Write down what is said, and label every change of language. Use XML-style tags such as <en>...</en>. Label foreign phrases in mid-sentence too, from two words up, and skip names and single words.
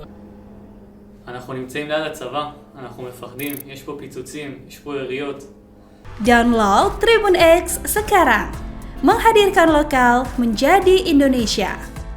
<he>אנחנו נמצאים ליד הצבא, אנחנו מפחדים, יש פה פיצוצים, יש פה יריות.</he> <id>Download Tribun X sekarang. Menghadirkan lokal menjadi Indonesia.</id>